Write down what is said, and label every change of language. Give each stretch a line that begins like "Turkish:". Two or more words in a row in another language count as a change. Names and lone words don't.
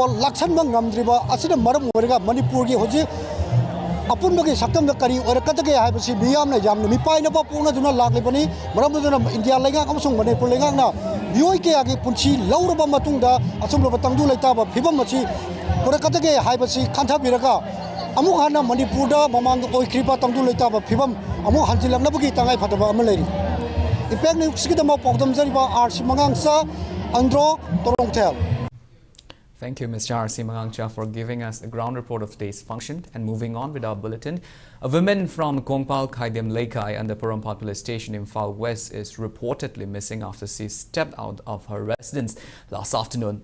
Manipuri: ꯂꯥꯛꯁꯟꯕ ꯉꯝꯗ꯭ꯔꯤꯕ ꯑꯁꯤꯅ ꯃꯔꯝ ꯑꯣꯏꯔꯒ ꯃꯅꯤꯄꯨꯔꯒꯤ ꯍꯧꯖꯤꯛ ꯑꯄꯨꯟꯕꯒꯤ ꯁꯛꯇꯝꯗ ꯀꯔꯤ ꯑꯣꯏꯔꯛꯀꯗꯒꯦ ꯍꯥꯏꯕꯁꯤ ꯃꯤꯌꯥꯝꯅ ꯌꯥꯝꯅ ꯃꯤꯄꯥꯏꯅꯕ ꯄꯣꯛꯅꯗꯨꯅ ꯂꯥꯛꯂꯤꯕꯅꯤ ꯃꯔꯝ ꯑꯗꯨꯅ ꯏꯟꯗꯤꯌꯥ ꯂꯩꯉꯥꯛ ꯑꯃꯁꯨꯡ ꯃꯅꯤꯄꯨꯔ ꯂꯩꯉꯥꯛꯅ ꯃꯤꯑꯣꯏ ꯀꯌꯥꯒꯤ ꯄꯨꯟꯁꯤ ꯂꯧꯔꯕ ꯃꯇꯨꯡꯗ ꯑꯁꯨꯝꯂꯕ ꯇꯪꯗꯨ ꯂꯩꯇꯥꯕ ꯐꯤꯕꯝ ꯑꯁꯤ ꯄꯨꯔꯛꯀꯗꯒꯦ ꯍꯥꯏꯕꯁꯤ ꯈꯟꯊꯕꯤꯔꯒ ꯑꯃꯨꯛ ꯍꯟꯅ ꯃꯅꯤꯄꯨꯔꯗ ꯃꯃꯥꯡꯗ ꯑꯣꯏꯈ꯭ꯔꯤꯕ ꯇꯪꯗꯨ ꯂꯩꯇꯥꯕ ꯐꯤꯕꯝ ꯑꯃꯨꯛ ꯍꯟꯖꯤꯜꯂꯛꯅꯕꯒꯤ ꯇꯉꯥꯏꯐꯗꯕ ꯑꯃ ꯂꯩꯔꯤ ꯏꯝꯄꯦꯛ ꯅ꯭ꯌꯨꯁꯀꯤꯗꯃꯛ ꯄꯥꯎꯗꯝꯖꯔꯤꯕ R.C. ꯃꯉꯥꯡꯆꯥ ꯑꯟꯗ꯭ꯔꯣ ꯇꯣꯔꯣꯡꯊꯦꯜ.
English: Thank you, Mr. R.C. Mangangcha, for giving us the ground report of today's function. And moving on with our bulletin, a woman from Kongpal Khaidem Laikai and the Purampal police station in Far West is reportedly missing after she stepped out of her residence last afternoon.